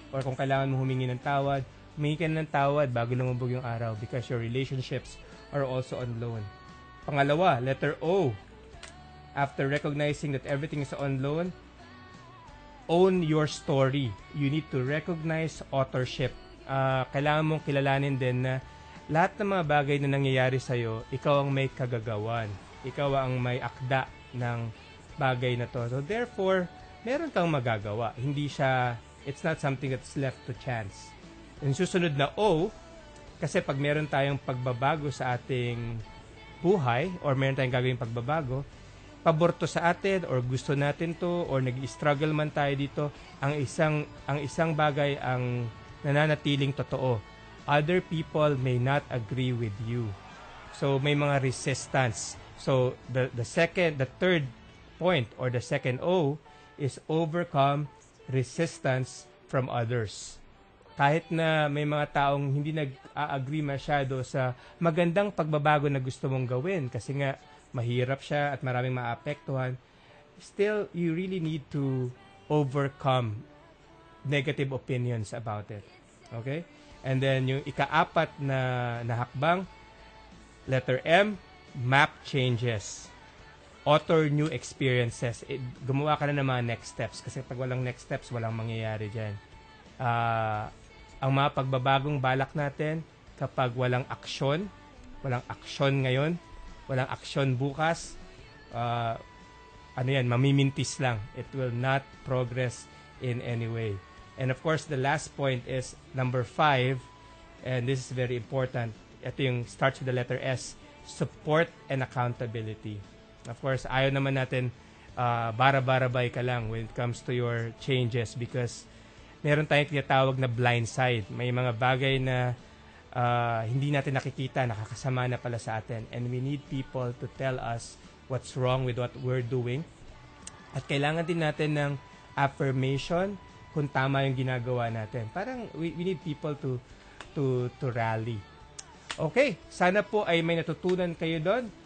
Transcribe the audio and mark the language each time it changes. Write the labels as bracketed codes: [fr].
[tl] Or kung kailangan mo humingi ng tawad bago lumubog yung araw [en] because your relationships are also on loan. Pangalawa, letter O. After recognizing that everything is on loan, own your story. You need to recognize authorship. [tl] Kailangan mong kilalanin din na lahat ng mga bagay na nangyayari sa'yo, ikaw ang may kagagawan. Ikaw ang may akda ng bagay na to. So therefore, meron kang magagawa. [en] It's not something that's left to chance. [tl] Yung susunod na O, kasi pag meron tayong pagbabago sa ating buhay or meron tayong gagawing pagbabago, pabor to sa atin or gusto natin to or nag-struggle man tayo dito, ang isang bagay ang nananatiling totoo. [en] Other people may not agree with you. [tl] So may mga resistance. [en] So the third point or the second O is overcome resistance from others. [tl] Kahit na may mga taong hindi nag-agree masyado sa magandang pagbabago na gusto mong gawin kasi nga mahirap siya at maraming maapektuhan, [en] still, you really need to overcome negative opinions about it. [tl] Okay? And then, yung ika-apat na hakbang, letter M, map changes. [en] Author new experiences. [tl] Gumawa ka na ng mga next steps kasi pag walang next steps, walang mangyayari dyan. Ang mga pagbabagong balak natin, kapag walang aksyon ngayon, walang aksyon bukas, mamimintis lang. [en] It will not progress in any way. And of course, the last point is number 5, and this is very important. [tl] Ito yung [en] starts with the letter S, support and accountability. [tl] Of course, ayaw naman natin bara-barabay ka lang [en] when it comes to your changes because meron tayong tinatawag na blind side. [tl] May mga bagay na hindi natin nakikita, nakakasama na pala sa atin. [en] And we need people to tell us what's wrong with what we're doing. [tl] At kailangan din natin ng affirmation kung tama yung ginagawa natin. [en] Parang we need people to rally. [tl] Okay, sana po ay may natutunan kayo doon.